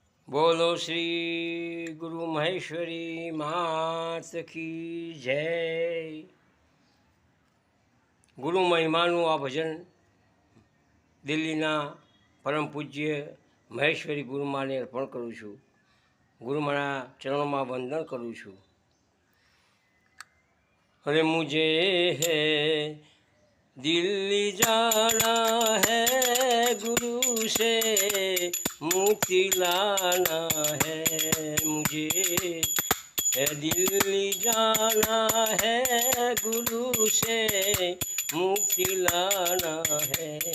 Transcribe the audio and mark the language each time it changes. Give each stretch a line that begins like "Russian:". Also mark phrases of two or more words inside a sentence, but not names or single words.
Hindi: बोलो श्री गुरु महेश्वरी मात की जय।
Gujarati: गुरु महिमाનું આ ભજન દિલ્હીના પરમ પૂજ્ય મહેશ્વરી ગુરુમાને અર્પણ કરું છું। ગુરુમાના ચરણોમાં વંદન કરું છું।
Hindi: अरे मुझे है दिल्ली जाना है, गुरु से मुक्ति लाना है। मुझे है दिल्ली जाना है, गुरु से मुक्ति लाना है।